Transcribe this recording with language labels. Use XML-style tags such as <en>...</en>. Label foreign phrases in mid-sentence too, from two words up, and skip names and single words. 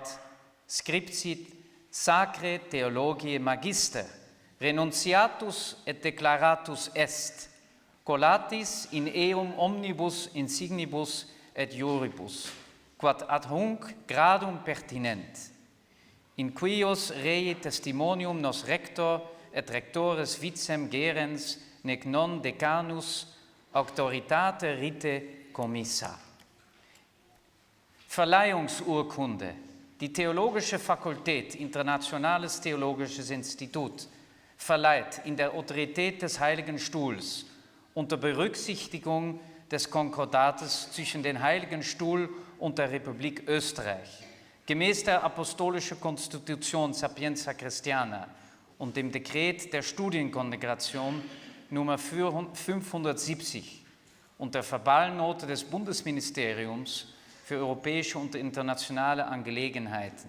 <la>scriptit Sacre Theologiae Magister, renunciatus et declaratus est, collatis in eum omnibus insignibus et iuribus, quod ad hunc gradum pertinent, in quios rei testimonium nos rector et rectores vicem gerens, nec non decanus auctoritate rite commissa.</la> <de>Verleihungsurkunde. Die Theologische Fakultät, Internationales Theologisches Institut, verleiht in der Autorität des Heiligen Stuhls unter Berücksichtigung des Konkordates zwischen dem Heiligen Stuhl und der Republik Österreich, gemäß der Apostolischen Konstitution Sapientia Christiana und dem Dekret der Studienkongregation Nummer 570 und der Verbalnote des Bundesministeriums für europäische und internationale Angelegenheiten.</de>